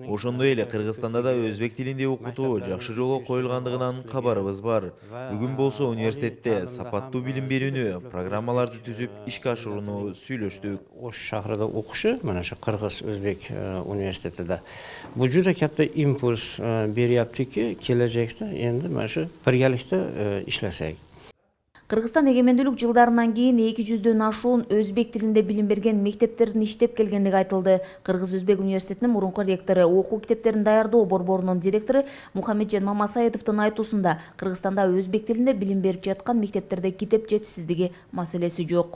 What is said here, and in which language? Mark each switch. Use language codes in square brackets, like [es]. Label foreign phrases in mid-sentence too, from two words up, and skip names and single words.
[ky] Ошондой эле Кыргызстанда да өзбек тилинде окутуу жакшы жолго коюлгандыгынан кабарыбыз бар. Бүгүн болсо университетте сапаттуу билим берүүнү, программаларды түзүп ишке ашырууну сүйлөштүк. Ош шаарында окушу, мына ошо Кыргыз-Өзбек университетинде. Бул [uz] juda katta [ky] импульс бериптики, келечекте энди [uz] mana shu birgalikda ishlasak. [ky] Кыргызстан эгемендүүлүк жылдарынан кийин 200дөн ашуун өзбек тилинде билим берген мектептердин иштеп келгендиги айтылды. Кыргыз-Өзбек университетинин мурунку ректору, окуу китептерин даярдоо борборунун директору Мухаммеджан Мамасаевдин айтуусунда Кыргызстанда өзбек тилинде билим берип жаткан мектептерде китеп жетишсиздиги маселеси жок.